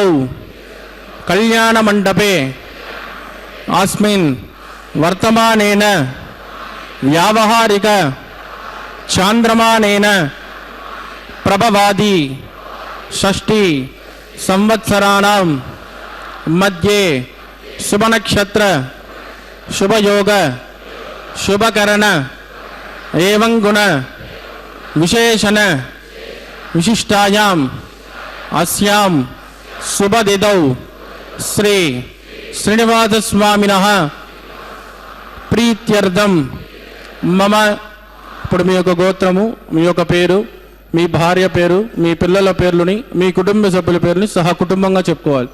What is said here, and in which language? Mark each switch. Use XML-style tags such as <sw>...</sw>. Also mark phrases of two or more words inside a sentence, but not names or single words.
<sa>कल्याण मंडपे अस्मिन् वर्तमानेन व्यावहारिक चांद्रमानेन प्रभवादि षष्ठी संवत्सराणां मध्ये शुभ नक्षत्र शुभ योग शुभकरण एवं गुण विशेषण विशिष्टायां अस्यां शुभ तिथौ శ్రీ శ్రీనివాస స్వామినః ప్రీత్యర్థం మమ.</sa> <te>ఇప్పుడు మీ యొక్క గోత్రము, మీ యొక్క పేరు, మీ భార్య పేరు, మీ పిల్లల పేర్లని, మీ కుటుంబ సభ్యుల పేర్లని సహా కుటుంబంగా చెప్పుకోవాలి.</te>